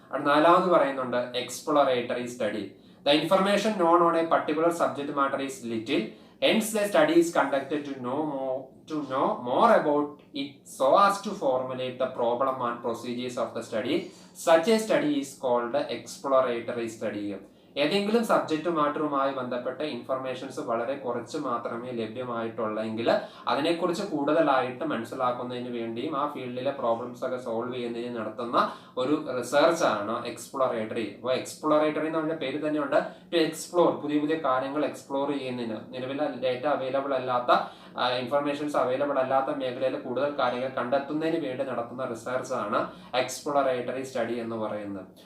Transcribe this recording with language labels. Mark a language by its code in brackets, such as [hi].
[ml] നാലാമത് പറയുന്നുണ്ട് exploratory study. [en] The information known on a particular subject matter is little. Hence, the study is conducted to know more about it so as to formulate the problem and procedures of the study. Such a study is called exploratory study. [ml] ഏതെങ്കിലും subject മാറ്ററുമായി ബന്ധപ്പെട്ട informations വളരെ കുറച്ച് മാത്രമേ ലഭ്യമായിട്ടുള്ളെങ്കിൽ അതിനെക്കുറിച്ച് കൂടുതലായിട്ട് മനസ്സിലാക്കുന്നതിന് വേണ്ടിയും ആ ഫീൽഡിലെ പ്രോബ്ലംസ് ഒക്കെ സോൾവ് ചെയ്യുന്നതിന് നടത്തുന്ന ഒരു റിസർച്ച് ആണ് എക്സ്പ്ലോറേറ്ററി. അപ്പോൾ എക്സ്പ്ലോറേറ്ററി എന്ന് പറഞ്ഞ പേര് തന്നെയുണ്ട്, ടു എക്സ്പ്ലോർ, പുതിയ പുതിയ കാര്യങ്ങൾ എക്സ്പ്ലോർ ചെയ്യുന്നതിന്, നിലവിലെ ഡേറ്റ അവൈലബിൾ അല്ലാത്ത ഇൻഫർമേഷൻസ് അവൈലബിൾ അല്ലാത്ത മേഖലയിൽ കൂടുതൽ കാര്യങ്ങൾ കണ്ടെത്തുന്നതിന് വേണ്ടി നടത്തുന്ന റിസർച്ച് ആണ് എക്സ്പ്ലോറേറ്ററി സ്റ്റഡി എന്ന് പറയുന്നത്.